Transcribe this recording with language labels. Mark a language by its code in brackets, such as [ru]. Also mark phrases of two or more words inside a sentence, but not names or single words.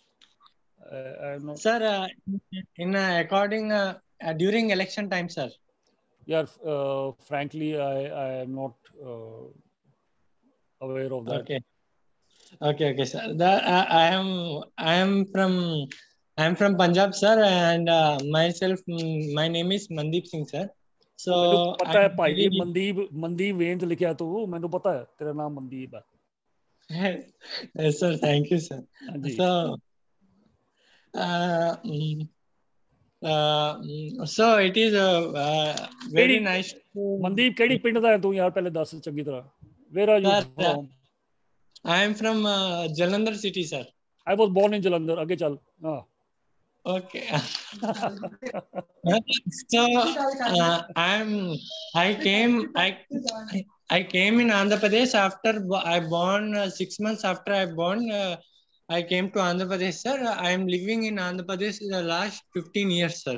[en] Sir, in according during election time, sir. Yeah, frankly, I am not aware of that. Okay, sir. I am from I'm from Punjab, sir, and myself, my name is Mandeep Singh, sir. So [pa] ਮੈਨੂੰ ਪਤਾ ਹੈ ਭਾਈ [en] really- [pa] ਮਨਦੀਪ ਵੇਂਦ ਲਿਖਿਆ ਤੂੰ ਮੈਨੂੰ ਪਤਾ ਹੈ ਤੇਰਾ ਨਾਮ ਮਨਦੀਪ ਹੈ [en] Yes, sir. Thank you, sir. [pa] ਹਾਂਜੀ [en] So, so it is very nice to. [pa] ਮਨਦੀਪ ਕਿਹੜੀ ਪਿੰਡ ਦਾ ਹੈ ਤੂੰ ਯਾਰ ਪਹਿਲੇ ਦੱਸ ਚੰਗੀ ਤਰ੍ਹਾਂ [en] where are you Sir, from? I am from Jalandhar city, sir. I was born in Jalandhar. [pa] ਅੱਗੇ ਚੱਲ ਹਾਂ [en] Okay. So I came in Andhra Pradesh after I born 6 months after I born. I came to Andhra Pradesh, sir. I am living in Andhra Pradesh the last 15 years, sir.